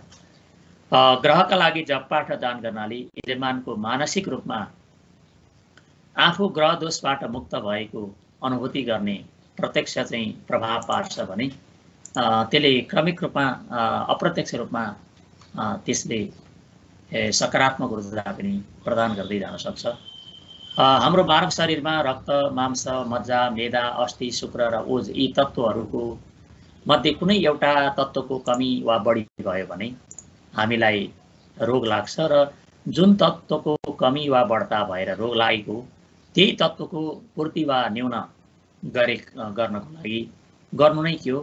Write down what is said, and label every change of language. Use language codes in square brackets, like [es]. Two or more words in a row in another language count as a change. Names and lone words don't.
[ne] ग्रहका लागि जप पाठ दान गर्नाले यजमानको मानसिक रूपमा आफू ग्रह दोषबाट मुक्त भएको अनुभूति गर्ने प्रत्यक्ष चाहिँ प्रभाव पार्छ भने त्यसले क्रमिक रूपमा अप्रत्यक्ष रूपमा त्यसले सकारात्मक ऊर्जा पनि प्रदान गर्दै जान सक्छ। हाम्रो मानव शरीरमा रक्त, मांस, मज्जा, मेदा, अस्थि, शुक्र र ओज यी तत्त्वहरूको मध्ये कुनै एउटा तत्त्वको कमी वा बढी भयो भने हामीलाई रोग लाग्छ र जुन तत्त्वको कमी वा बढ्ता भएर रोग लागेको त्यही तत्त्वको पूर्ति वा न्यून गर्नको लागि गर्नु नै के हो?